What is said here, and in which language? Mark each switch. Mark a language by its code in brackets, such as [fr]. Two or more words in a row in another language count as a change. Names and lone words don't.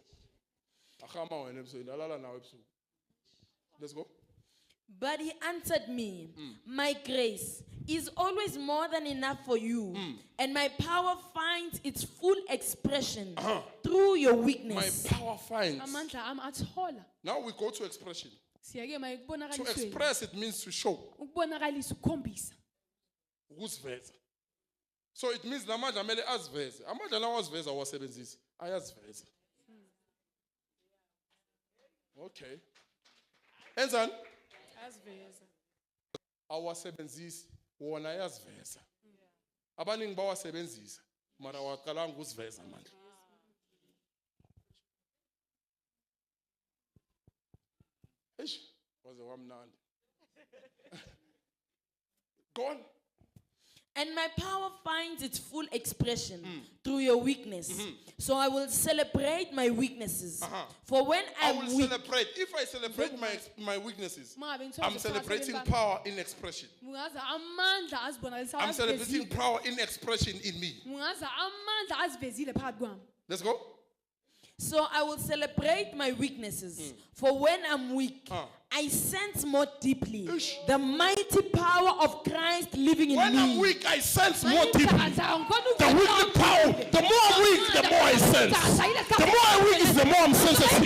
[zu] Ahama wena ebusweni alala nawe ebusuku. [en] Let's go. But he answered me, my grace is always more than enough for you, and my power finds its full expression through your My weakness. power finds. [zu] amandla ami athola [en] Now we go to expression. [zu] siyake maye [en] To [zu] kubonakalisweni [en] express it means to show. [zu] ukubonakalisa ukukhombisa Ukuziveza. [en] So it means [zu] namandla amele aziveze. Amandla lawo aziveza awasebenzisi. Ayaziveza. Okay. Enzani? aziveza Awasebenzisi wona ayaziveza. Abaningi bawasebenzisa mara waqalanga ukuziveza manje. Eish, waze wamnandi. [en] Go on. And my power finds its full expression through your weakness. So I will celebrate my weaknesses. For when I I'm will weak, celebrate. If I celebrate my weaknesses, [zu] Uma ngabe ngithola [en] I'm celebrating [zu] ukuqhakatheka [en] power in expression. [zu] ungaza amandla azibonakalisa [en] I'm celebrating power in expression in me. [zu] ungaza amandla azivezile phakathi kwami [en] Let's go. so I will celebrate my weaknesses. For when I'm weak, I sense more deeply the mighty power of Christ living in When me. I'm weak, I sense more deeply. The weak power. The more I'm weak, the more I sense. The more I'm weak is the more I'm sensitive.